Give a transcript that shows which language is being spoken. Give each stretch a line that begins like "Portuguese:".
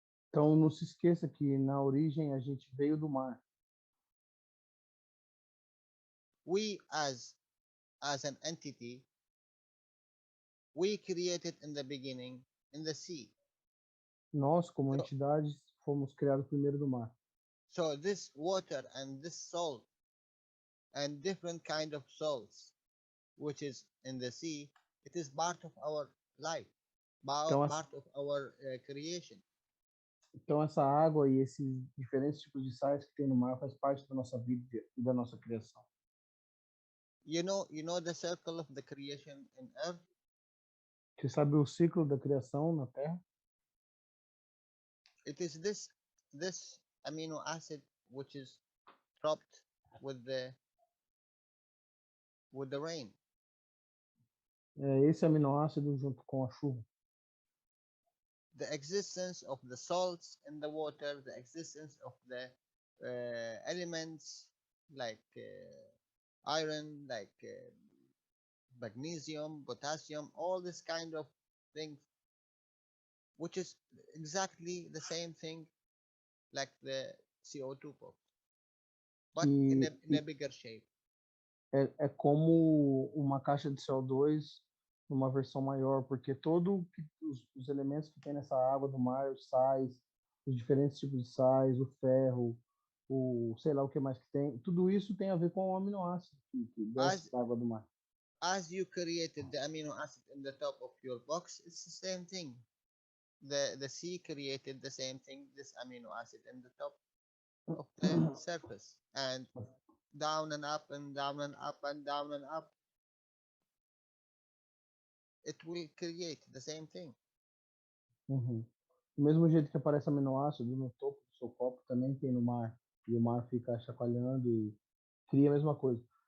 Portuguese: Então não se esqueça que na origem a gente veio do mar.
English: We as an entity, we created in the beginning in the sea.
Portuguese: Nós, como entidades, fomos criados primeiro do mar.
English: So this water and this salt and different kind of salts, which is in the sea, it is part of our life, part of our creation.
Portuguese: Então essa água e esses diferentes tipos de sais que tem no mar faz parte da nossa vida e da nossa criação.
English: You know the circle of the creation in earth?
Portuguese: Você sabe o ciclo da criação na Terra?
English: It is this amino acid which is dropped with the rain.
Portuguese: É esse aminoácido junto com a chuva.
English: The existence of the salts in the water, the existence of the elements like iron, like magnesium, potassium, all this kind of things, which is exactly the same thing like the CO2 pop, but in a bigger shape.
Portuguese: É como uma caixa de CO2 numa versão maior, porque todos os elementos que tem nessa água do mar, os sais, os diferentes tipos de sais, o ferro, o sei lá o que mais que tem, tudo isso tem a ver com o aminoácido que desce da água do mar.
English: As you created the amino acid in the top of your box, it's the same thing. the sea created the same thing, this amino acid in the top of the surface, and down and up and down and up and down and up, it will create the same thing. Uhum.
Portuguese: Do mesmo jeito que aparece aminoácido no topo do seu copo, também tem no mar. E o mar fica chacoalhando e cria a mesma coisa.